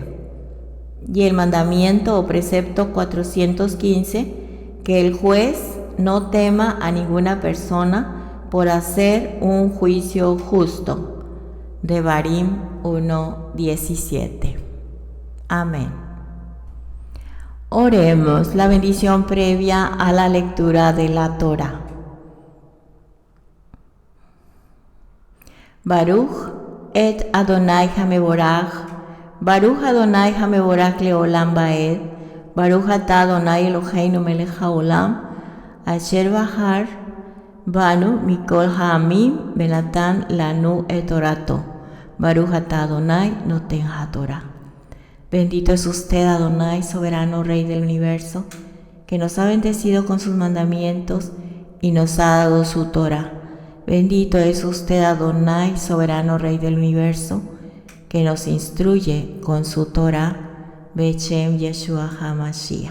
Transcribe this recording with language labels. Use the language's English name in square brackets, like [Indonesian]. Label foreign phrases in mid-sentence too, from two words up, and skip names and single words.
[Spanish] Y el mandamiento o precepto 415, que el juez no tema a ninguna persona por hacer un juicio justo. Devarim 1:17. Amén. Oremos la bendición previa a la lectura de la Torá. [Hebrew] ברוך את אדוני המבורך, ברוך אדוני המבורך לעולם ועד, ברוך אתה אדוני אלוהינו מלך העולם, אשר בחר בנו מכל העמים ונתן לנו את תורתו, ברוך אתה אדוני נותן התורה. [Spanish] Bendito es usted, Adonai, soberano Rey del universo, que nos ha bendecido con sus mandamientos y nos ha dado su Torah. Bendito es usted, Adonai, soberano Rey del universo, que nos instruye con su Torah, [Hebrew] בשם ישוע המשיח.